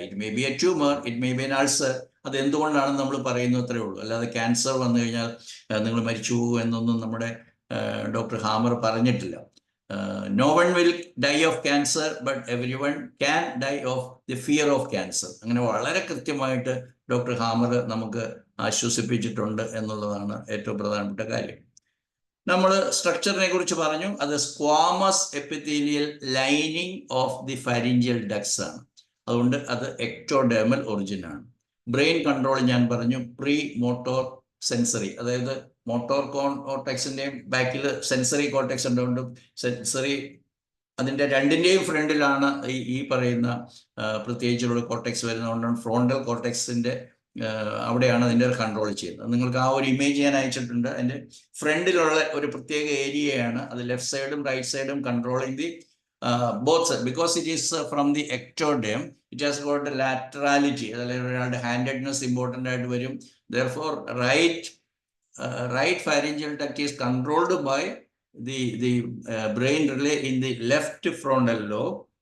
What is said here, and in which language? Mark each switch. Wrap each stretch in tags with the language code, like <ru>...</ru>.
<en>It may be a tumour, it may be an ulcer.</en> <ml>അത് എന്തുകൊണ്ടാണ് നമ്മൾ പറയുന്നത് അത്രേ ഉള്ളൂ. അല്ലാതെ ക്യാൻസർ വന്നു കഴിഞ്ഞാൽ നിങ്ങൾ മരിച്ചു എന്നൊന്നും നമ്മുടെ ഡോക്ടർ ഹാമർ പറഞ്ഞിട്ടില്ല.</ml> <en>No one will die of cancer, but everyone can die of the fear of cancer.</en> <ml>അങ്ങനെ വളരെ കൃത്യമായിട്ട് ഡോക്ടർ ഹാമർ നമുക്ക് ആശ്വസിപ്പിച്ചിട്ടുണ്ട് എന്നുള്ളതാണ് ഏറ്റവും പ്രധാനപ്പെട്ട കാര്യം. നമ്മൾ സ്ട്രക്ചറിനെ കുറിച്ച് പറഞ്ഞു. അത്</ml> <en>squamous epithelial lining of the pharyngeal ducts</en> <ml>ആണ്. അതുകൊണ്ട് അത് എക്ടോഡെർമൽ ഒറിജിൻ ആണ്. ബ്രെയിൻ കൺട്രോൾ ഞാൻ പറഞ്ഞു, പ്രീ മോട്ടോർ സെൻസറി, അതായത് മോട്ടോർ കോർട്ടെക്സിന്റെയും ബാക്കിൽ സെൻസറി കോർട്ടെക്സ് ഉണ്ട്. സെൻസറി അതിൻ്റെ രണ്ടിൻ്റെയും ഫ്രണ്ടിലാണ് ഈ പറയുന്ന പ്രത്യേകിച്ചുള്ള കോർട്ടെക്സ് വരുന്നതുകൊണ്ടാണ് ഫ്രോണ്ടൽ കോർട്ടെക്സിന്റെ അവിടെയാണ് അതിൻ്റെ കൺട്രോൾ ചെയ്യുന്നത്. നിങ്ങൾക്ക് ആ ഒരു ഇമേജ് ഞാൻ അയച്ചിട്ടുണ്ട്. അതിൻ്റെ ഫ്രണ്ടിലുള്ള ഒരു പ്രത്യേക ഏരിയയാണ് അത്. ലെഫ്റ്റ് സൈഡും റൈറ്റ് സൈഡും</ml> <en>Controlling the both sides, because it is from the ectoderm, it has got a laterality, അതായത് handedness important ആയിട്ട് വരും. Therefore right pharyngeal duct is controlled by the brain relay in the left frontal lobe.</en>